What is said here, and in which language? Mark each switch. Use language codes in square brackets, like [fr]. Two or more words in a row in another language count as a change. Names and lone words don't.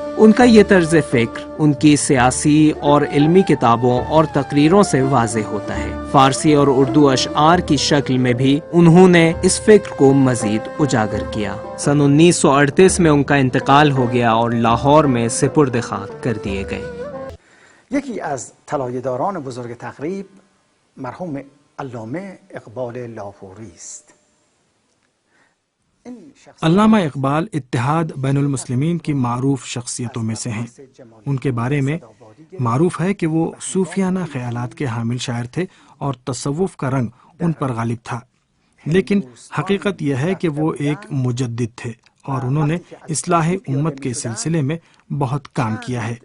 [ur] ان کا یہ طرز فکر ان کی سیاسی اور علمی کتابوں اور تقریروں سے واضح ہوتا ہے۔ فارسی اور اردو اشعار کی شکل میں بھی انہوں نے اس فکر کو مزید اجاگر کیا۔ سن 1938 میں ان کا انتقال ہو گیا اور لاہور میں سپرد خاک کر دیے گئے۔ [fa] یکی از طلایه‌داران بزرگ تقریب مرحوم علامه اقبال لاهوری است. [ur] علامہ اقبال اتحاد بین المسلمین کی معروف شخصیتوں میں سے ہیں۔ ان کے بارے میں معروف ہے کہ وہ صوفیانہ خیالات کے حامل شاعر تھے اور تصوف کا رنگ ان پر غالب تھا، لیکن حقیقت یہ ہے کہ وہ ایک مجدد تھے اور انہوں نے اصلاح امت کے سلسلے میں بہت کام کیا ہے۔